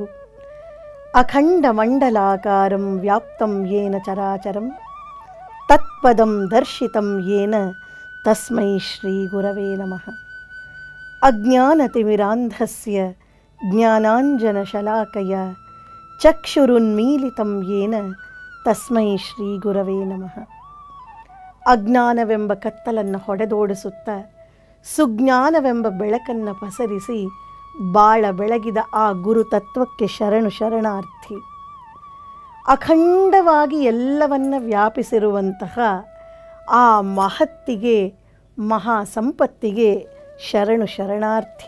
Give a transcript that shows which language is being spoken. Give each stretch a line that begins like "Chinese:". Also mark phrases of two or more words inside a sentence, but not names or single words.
Sanskrit: ಅಖಂಡ ಮಂಡಲಾಕಾರಂ ವ್ಯಾಪ್ತಂ ಯೇನ ಚರಾಚರಂ ತತ್ಪದಂ ದರ್ಶಿತಂ ಯೇನ ತಸ್ಮೈ ಶ್ರೀ ಗುರವೇ ನಮಃ. ಅಜ್ಞಾನತಿಮಿರಾಂಧಸ್ಯ ಜ್ಞಾನಾಂಜನಶಲಾಕಯ ಚಕ್ಷುರುನ್ಮೀಲಿತಂ ಯೇನ ತಸ್ಮೈ ಶ್ರೀ ಗುರವೇ ನಮಃ.
Kannada: ಅಜ್ಞಾನವೆಂಬ ಕತ್ತಲನ್ನು ಹೊಡೆದೋಡಿಸುತ್ತಾ ಸುಜ್ಞಾನವೆಂಬ ಬೆಳಕನ್ನು ಪಸರಿಸಿ ಬಾಳ ಬೆಳಗಿದ ಆ ಗುರು ತತ್ವಕ್ಕೆ ಶರಣಾರ್ಥಿ. ಅಖಂಡವಾಗಿ ಎಲ್ಲವನ್ನ ವ್ಯಾಪಿಸಿರುವಂತಹ ಆ ಮಹತ್ತಿಗೆ, ಮಹಾ ಸಂಪತ್ತಿಗೆ ಶರಣಾರ್ಥಿ.